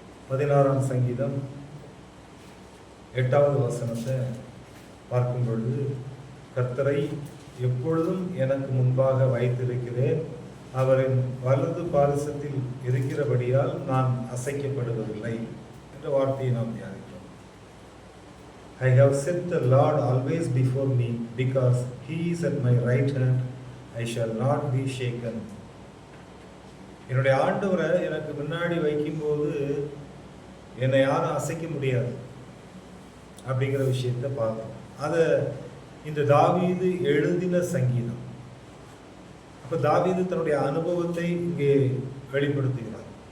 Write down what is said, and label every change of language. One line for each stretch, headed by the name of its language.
Tamil: 16ஆம் சங்கீதம் 8வது வசனத்தை பார்க்கும் பொழுது, கர்த்தரை எப்பொழுதும் எனக்கு முன்பாக வைத்திருக்கிறேன், அவரின் வலது பாரிசத்தில் இருக்கிறபடியால் நான் அசைக்கப்படுவதில்லை என்ற வார்த்தையை நாம் தியானித்தோம்.
English: I have set the Lord always before me, because he is at my right hand, I shall not be shaken.
Tamil: என்னுடைய ஆண்டவரை எனக்கு முன்னாடி வைக்கும்போது என்னை யாரும் அசைக்க முடியாது அப்படிங்கிற விஷயத்தை பார்த்தோம். அதை இந்த தாவீது எழுதின சங்கீதம். அப்போ தாவீது தன்னுடைய அனுபவத்தை இங்கே வெளிப்படுத்துகிறார்.